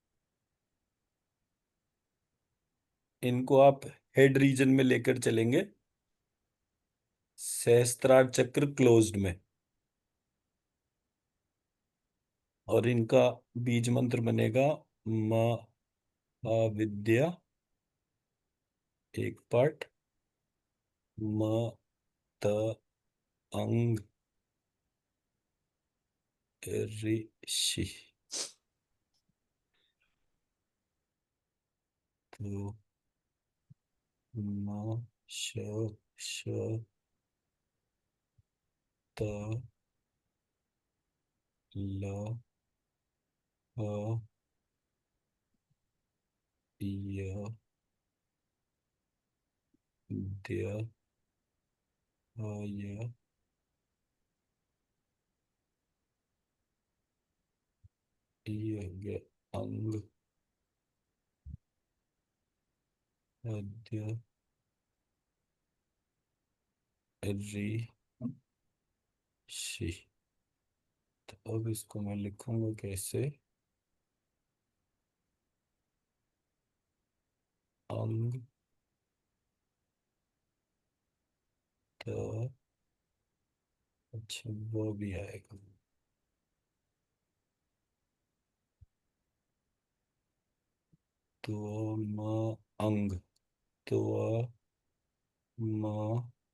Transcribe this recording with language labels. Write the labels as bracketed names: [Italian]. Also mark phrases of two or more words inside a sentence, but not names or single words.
[Hindi] इनको आप [English] head region [Hindi] में लेकर चलेंगे, सहस्त्रार चक्र क्लोज्ड में, और इनका बीज मंत्र बनेगा महाविद्या, एक पार्ट, म त अंग ऋषि। तो म श श त ल ह य द्य य य अंग अद्य ऋषि। तो अब इसको मैं लिखूंगा कैसे, अंग त, अच्छा वो भी आएगा, तो म अंग, तो म